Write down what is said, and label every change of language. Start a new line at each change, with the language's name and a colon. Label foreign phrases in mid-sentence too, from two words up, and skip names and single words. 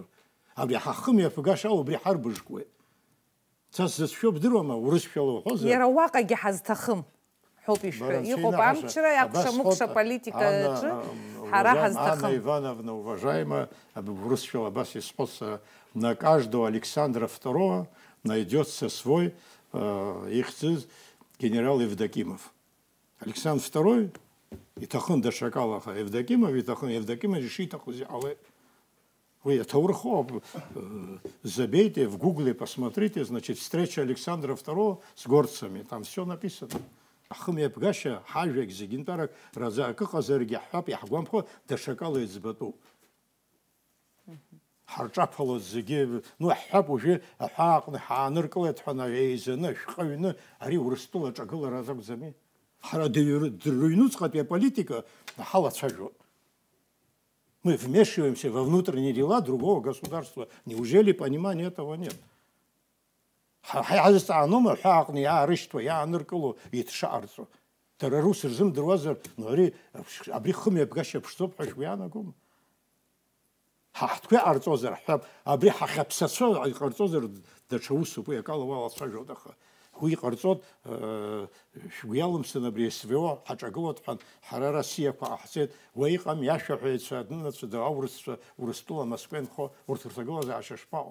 Abkhazian: Абри ҳахы мҩаԥгаша убри ҳарбыжкуеит. Ца сзыцәшәо бдыруама, урысшәала уҳәозар. Иара уаҟагьы ҳазҭахым ҳәоуп ишәҳәо. Иҟоуп амчра, акәша-мыкәша политикаҿы ҳара ҳазҭахым. Анна Ивановна, уважаемая, урысшәала абас исҳәоз,
Russian: на каждого Александра II найдется свой ихьӡыз генерал Евдокимов.
Abkhazian: Александр II иҭахын даҽакала Евдокимов иҭахын, Евдокимов ишиҭахыз иҟалеит.
Russian: Вы аҭоурыхоуп, забейте в гугле, посмотрите, значит, встреча Александра II с горцами, там все написано.
Abkhazian: Ахы мҩаԥгашьа ҳажәагь зегьынтәарак разы акы ыҟазаргьы ҳҳәап, иаҳгәамԥхо даҽакала иӡбатәуп. Ҳарҿаԥалоз зегьы, ҳҳәап уажәы аҳәааҟны ҳааныркылеит ҳәа еизаны шәҟаҩны, ари Урыстәылаҿ агылара азакәӡами? Ҳара дырҩнуҵҟатәи аполитика ҳалацәажәоит.
Russian: Мы вмешиваемся во внутренние дела другого государства. Неужели понимания этого нет?
Abkhazian: Ҳазҵаанома аҳәааҟны иаарышьҭуа, иааныркыло, иҭшаарцо. Дара рус рзымдыруазар, абри хы мҩаԥгашьа ԥшӡоуп ҳәа шәгәиаанагома? Ҳтәқәа иҟарҵозар ҳҳәап, абри ҳахьаԥсацәа иҟарҵозар даҽа усуп, уи акала уалацәажәоит, аха уи иҟарҵот шәгәиалымсын абри СВО ҳаҿагылоит ҳәан, ҳара Россиақәа ҟаҳҵеит, уа иҟами ашәаҳәаҩцәа, адәнынацәа, аурысцәа, Урыстәыла Москва инхо, урҭ рҭагылазаашьа шԥаҟоу?